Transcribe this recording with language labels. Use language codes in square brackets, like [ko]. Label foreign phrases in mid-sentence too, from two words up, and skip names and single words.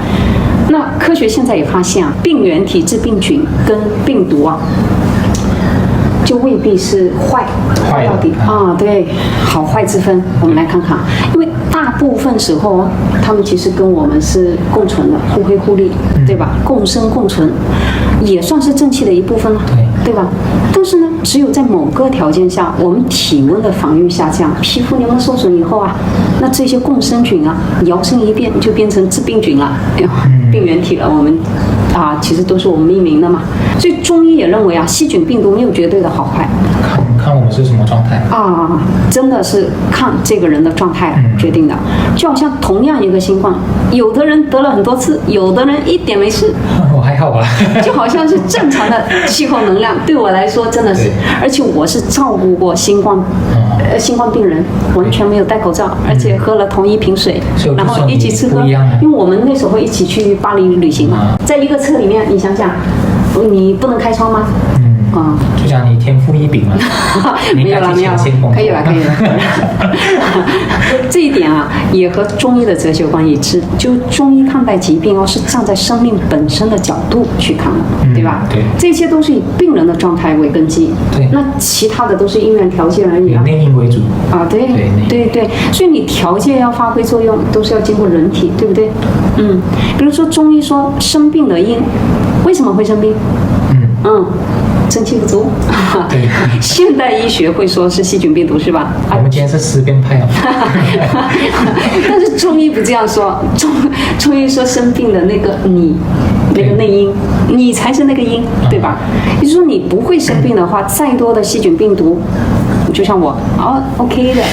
[zh] 那科學現在也發現啊，病原體致病菌跟病毒啊，就未必是壞到底啊。对，好壞之分，我們來看看，因為大部分時候他們其實跟我們是共存的，互惠互利，對吧？共生共存，也算是正氣的一部分了，對吧？但是呢，只有在某個條件下，我們體溫的防禦下降，皮膚黏膜受損以後啊，那這些共生菌啊，搖身一變就變成致病菌了，病原體了。我們其實都是我們命名的嘛。所以中醫也認為啊，細菌病毒沒有絕對的好壞，看我們是什麼狀態啊，真的是看這個人的狀態決定的。就好像同樣一個新冠，有的人得了很多次，有的人一點沒事，我還好吧。就好像是正常的氣候能量，對我來說真的是，而且我是照顧過新冠病人，完全没有戴口罩，而且喝了同一瓶水，然後一起吃喝，因為我們那時候一起去巴黎旅行嘛，在一個車裡面，你想想，你不能開窗嗎？就像你天賦異稟嘛。沒有了，可以了。這一點啊，也和中醫的哲學觀一致。就中醫看待疾病是站在生命本身的角度去看的，對吧？對，這些都是以病人的狀態為根基。對，那其他的都是因緣條件而已啊。以內因為主啊，對，所以你條件要發揮作用，都是要經過人體，對不對？比如說中醫說生病的因，為什麼會生病？正氣不足。對，現代醫學會說是細菌病毒，是吧？我們今天是思辨派哦。但是中醫不這樣說，中醫說生病的那個你，那個內因，你才是那個因，對吧？也就是說你不會生病的話，再多的細菌病毒，就像我，OK 的。